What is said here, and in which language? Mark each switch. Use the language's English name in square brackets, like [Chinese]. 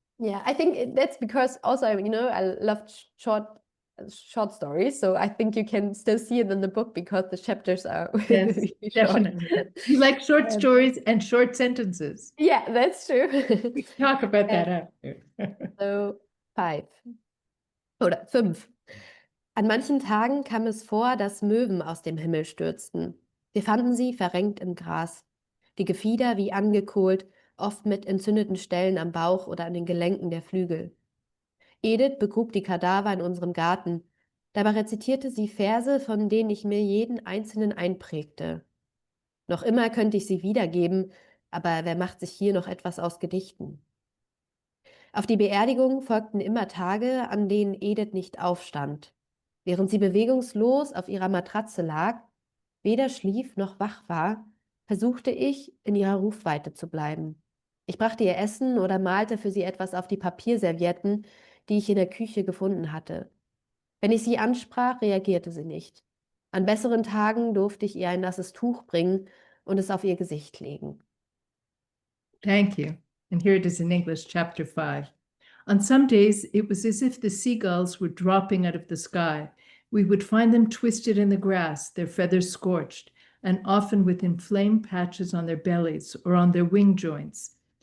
[English] Yeah, I think that's because also, you know, I love short stories. So I think you can still see it in the book because the chapters are Yes, really definitely. short. You like short stories and short sentences. Yeah, that's true. We can talk about that after. [German] So 5 oder 5. An manchen Tagen kam es vor, dass Möwen aus dem Himmel stürzten. Wir fanden sie verrenkt im Gras. Die Gefieder wie angekohlt, oft mit entzündeten Stellen am Bauch oder an den Gelenken der Flügel. Edith begrub die Kadaver in unserem Garten. Dabei rezitierte sie Verse, von denen ich mir jeden einzelnen einprägte. Noch immer könnte ich sie wiedergeben, aber wer macht sich hier noch etwas aus Gedichten? Auf die Beerdigung folgten immer Tage, an denen Edith nicht aufstand. Während sie bewegungslos auf ihrer Matratze lag, weder schlief noch wach war, versuchte ich, in ihrer Rufweite zu bleiben. Ich brachte ihr Essen oder malte für sie etwas auf die Papierservietten, die ich in der Küche gefunden hatte. Wenn ich sie ansprach, reagierte sie nicht. An besseren Tagen durfte ich ihr ein nasses Tuch bringen und es auf ihr Gesicht legen. [English] Thank you. And here it is in English, chapter 5. On some days, it was as if the seagulls were dropping out of the sky. We would find them twisted in the grass, their feathers scorched, and often with inflamed patches on their bellies or on their wing joints.